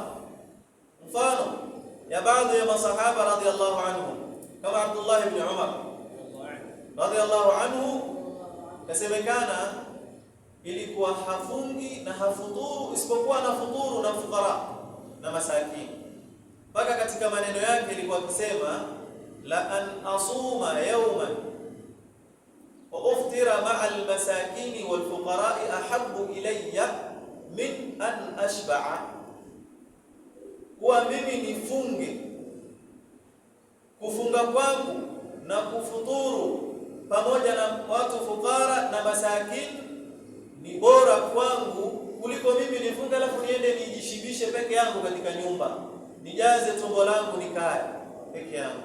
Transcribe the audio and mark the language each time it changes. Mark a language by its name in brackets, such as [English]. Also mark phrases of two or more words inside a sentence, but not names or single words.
[Swahili] Mfano ya baadhi ya masahaba [Arabic] رضي الله عنهم, [Swahili] kama Abdullah ibn Umar [Arabic] رضي الله عنه, [Swahili] kasemekana ilikuwa hafungi na hafuturu isipokuwa na futuru na fukara na masakini, mpaka katika maneno yake ilikuwa akisema, [Arabic] لأن أصوم يوما وأفطر مع المساكين والفقراء أحب إلي من أن أشبع, [Swahili] kuwa mimi nifunge, kufunga kwangu na kufuturu pamoja na watu fukara na masakini ni bora kwangu kuliko mimi nifunge alafu niende nijishibishe peke yangu katika nyumba, nijaze tumbo langu nikae peke yangu.